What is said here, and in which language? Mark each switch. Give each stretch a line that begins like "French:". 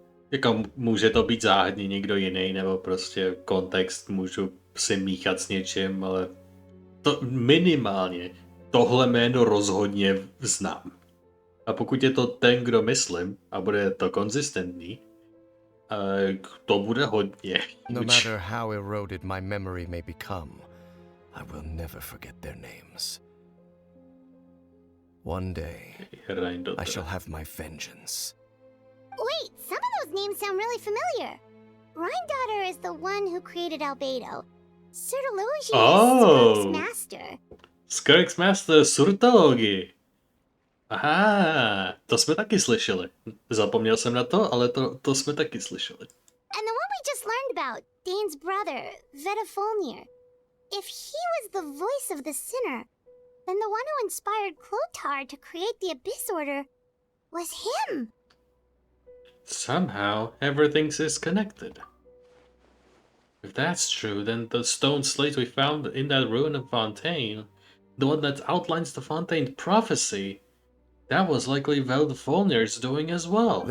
Czech: Jako může to být záhadně někdo jiný, nebo prostě kontext můžu si míchat s něčím, ale to minimálně tohle jméno rozhodně znám. A pokud je to ten, kdo myslím, a bude to konzistentní, to bude hodně.
English: No matter how eroded my memory may become, I will never forget their names. One day, I shall have my vengeance. Wait, some of those names sound really familiar. Rhindaughter is the one who created Albedo. Sertologi is Skirk's master. Skirk's master Surtologi.
Czech: Aha, to jsme taky slyšeli. Zapomněl jsem na to, ale to jsme taky slyšeli.
English: And the one we just learned about, Dane's brother, Vedafulnir. If he was the voice of the sinner, then the one who inspired Clotar to create the Abyss Order was him. Somehow, everything is connected. If that's true, then the stone slate we found in that ruin of Fontaine, the one that outlines the Fontaine prophecy, that was likely Vedafulnir's doing as well.